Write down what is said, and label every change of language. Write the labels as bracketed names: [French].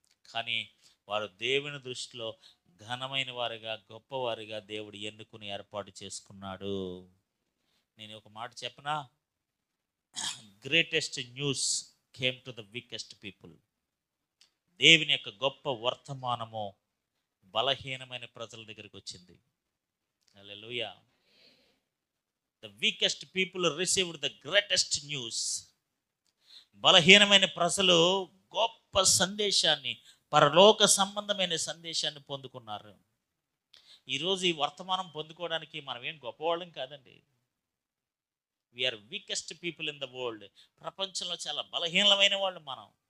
[Telugu] కానీ వారు దేవుని దృష్టిలో ఘనమైన వారిగా, గొప్పవారిగా దేవుడు ఎన్నుకుని ఏర్పాటు చేసుకున్నాడు. నేను ఒక మాట చెప్పనా, [English] Greatest news came to the weakest people. [Telugu] దేవుని యొక్క గొప్ప వర్తమానము బలహీనమైన ప్రజల దగ్గరికి వచ్చింది. హల్లెలూయా. [English] The weakest people received the greatest news. [Telugu] బలహీనమైన ప్రజలు గొప్ప సందేశాన్ని, పరలోక సంబంధమైన సందేశాన్ని పొందుకున్నారు. ఈరోజు ఈ వర్తమానం పొందుకోవడానికి మనం ఏం గొప్పవాళ్ళం కాదండి. [English] We are weakest people in the world. [Telugu] ప్రపంచంలో చాలా బలహీనమైన వాళ్ళు మనం.